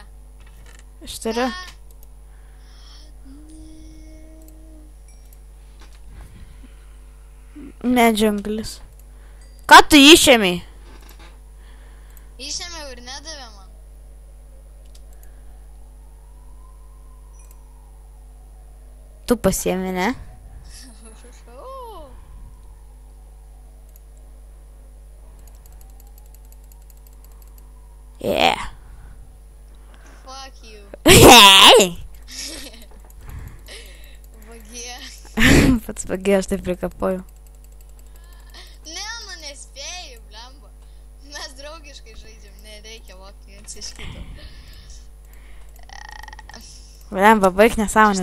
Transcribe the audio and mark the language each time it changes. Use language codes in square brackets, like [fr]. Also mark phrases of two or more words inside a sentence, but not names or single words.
[lt] Aš turiu. Medžianglis. Ką tu išėmei? Išėmiau ir nedavė man. Tu pasiėmė, ne? [en] Yeah. Fuck you. [lt] Hei! Vagie. Pats vagie, aš taip prikapoju. Ne, nu nespėjau, blemba. Mes draugiškai žaidžiam, nereikia vokti viens iš kito. Blemba, baig nesąmonės.